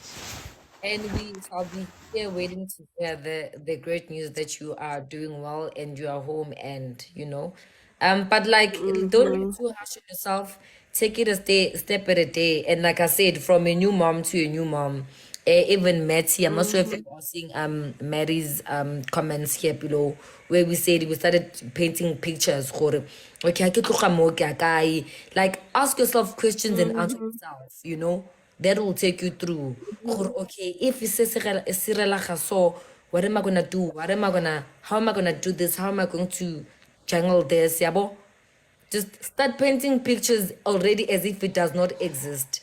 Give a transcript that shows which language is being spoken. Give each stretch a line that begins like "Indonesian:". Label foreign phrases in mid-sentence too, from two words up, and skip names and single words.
English: And we shall be here waiting to hear the great news that you are doing well and you are home and but like don't Mm-hmm. get too harsh on yourself. Take it a step at a day. And like I said, from a new mom to a new mom. Even Matty, I'm not sure if Mm-hmm. you're seeing Mary's comments here below where we said we started painting pictures. Gore.
Southern Sotho: Okay, ha ke tloga moo, ke ya kae?
English: Like ask yourself questions and answer Mm-hmm. yourself. That will take you through. Gore, okay, if it's a so, what am I gonna do? How am I gonna do this? How am I going to jungle this? Yabo? Just start painting pictures already as if it does not exist.